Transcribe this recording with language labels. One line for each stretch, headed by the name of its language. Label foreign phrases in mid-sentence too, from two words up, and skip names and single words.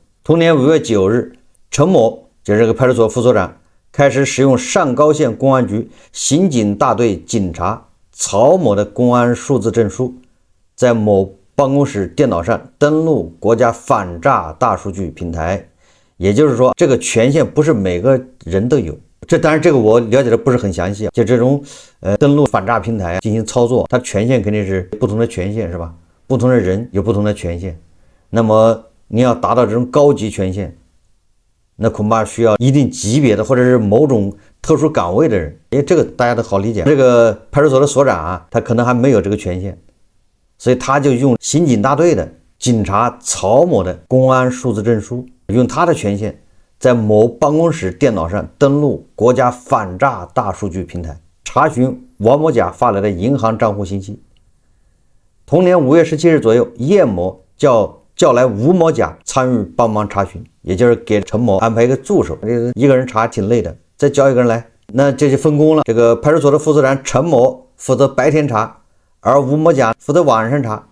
Chinese: 同年5月9日，陳某就是這個派出所副所長開始使用上高縣公安局刑警大隊警察曹某的公安數字證書，在某辦公室電腦上登錄國家反詐大數據平台。也就是說，這個權限不是每個人都有。這當然這個我了解的不是很詳細，就這種登錄反詐平台進行操作，它權限肯定是不同的權限，是吧？不同的人有不同的权限。那麼你要達到這种高級权限，那恐怕需要一定級別的或者是某種特殊崗位的人。這個大家都好理解。這個派出所的所長他可能還沒有這個權限，所以他就用刑警大队的警察曹某的公安數字證書，用他的权限在某办公室電腦上登錄國家反詐大數據平台，查詢王某甲發來的銀行賬戶信息。同年5月17日左右，葉某叫叫來吳某甲參與幫忙查詢，也就是給陳某安排一個助手，一個人查挺累的，再叫一個人來，那這就分工了。這個派出所的負責人陳某負責白天查，而吳某甲負責晚上查。